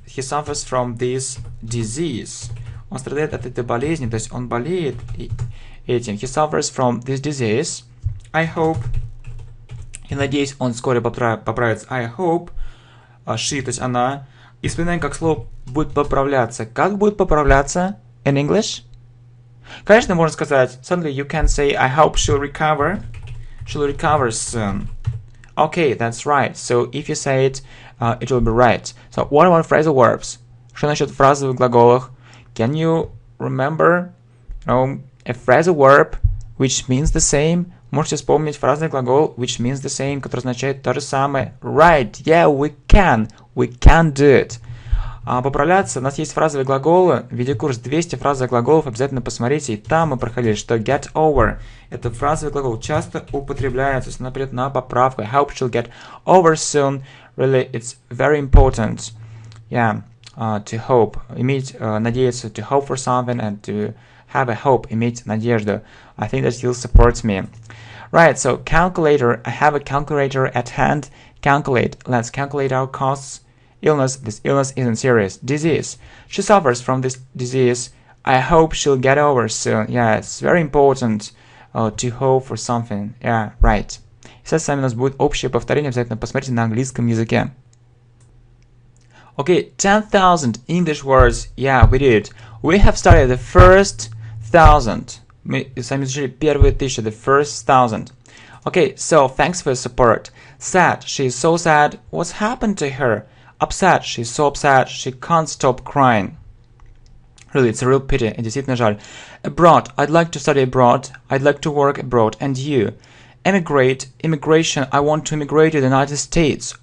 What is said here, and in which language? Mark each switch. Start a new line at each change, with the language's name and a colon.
English: He suffers from this disease.
Russian: Он страдает от этой болезни, то есть он болеет этим.
English: He suffers from this disease. I hope.
Russian: И надеюсь, он вскоре поправится.
English: I hope.
Russian: She, то есть она. И вспоминаем, как слово будет поправляться. Как будет поправляться
English: in English?
Russian: Конечно, можно сказать,
English: suddenly you can say, I hope she'll recover. She'll recover soon. Okay, that's right. So if you say it, it will be right. So what about phrasal verbs?
Russian: Что насчет фразовых глаголов?
English: Can you remember a phrasal verb which means the same?
Russian: Можете вспомнить фразный глагол
English: which means the same,
Russian: который означает то же самое?
English: Right, yeah, we can. We can do it.
Russian: Поправляться, у нас есть фразовые глаголы, видеокурс 200 фразовых глаголов, обязательно посмотрите, и там мы проходили, что get over, это фразовый глагол, часто употребляется, например, на поправку.
English: I hope she'll get over soon. Really, it's very important, yeah, to hope,
Russian: иметь, надеяться,
English: to hope for something, and to have a hope,
Russian: иметь надежду.
English: I think that you'll support me. Right, so calculator, I have a calculator at hand. Calculate, let's calculate our costs. Illness, this illness isn't serious. Disease, she suffers from this disease. I hope she'll get over soon. Yeah, it's very important to hope for something. Yeah, right.
Russian: Сейчас с вами у нас будет общее повторение, обязательно посмотрите на английском языке.
English: Okay, 10,000 English words. Yeah, we did. We have started the first 1,000.
Russian: Мы с вами изучили первые 1000,
English: the first 1,000. Okay, so thanks for your support. Sad, she is so sad. What's happened to her? Upset, she's so upset, she can't stop crying. Really, it's a real pity.
Russian: Действительно жаль.
English: Abroad, I'd like to study abroad. I'd like to work abroad. And you? Emigrate, immigration, I want to immigrate to the United States.